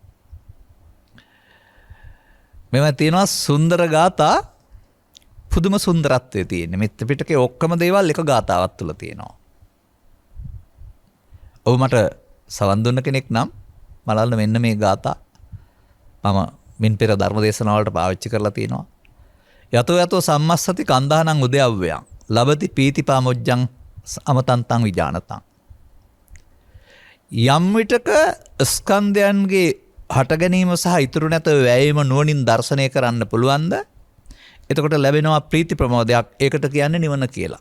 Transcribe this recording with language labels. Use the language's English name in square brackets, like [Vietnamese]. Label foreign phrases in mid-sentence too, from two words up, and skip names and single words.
[Sinhala] මෙව තියෙනවා සුන්දර ගාථා පුදුම සුන්දරත්වයේ තියෙන්නේ. මේ ත්‍රිපිටකයේ ඔක්කොම දේවල් එක ගාථාවක් තුල තියෙනවා. ඔබ මට සවන් දුන්න කෙනෙක් නම් බලන්න මෙන්න මේ ගාථා මම මින් පෙර ධර්ම දේශනාවලට පාවිච්චි කරලා තියෙනවා. [Pali] යතෝ යතෝ සම්මස්සති කන්දානං උදයව්වයන් ලබති පීතිපාමොජ්ජං අමතන්තං විජානතං. [Sinhala] යම් විටක ස්කන්ධයන්ගේ හට ගැනීම සහ ඉතුරු නැත වැයීම නුවණින් දර්ශනය කරන්න පුළුවන්ද? එතකොට ලැබෙනවා ප්‍රීති ප්‍රමෝදයක්. ඒකට කියන්නේ නිවන කියලා.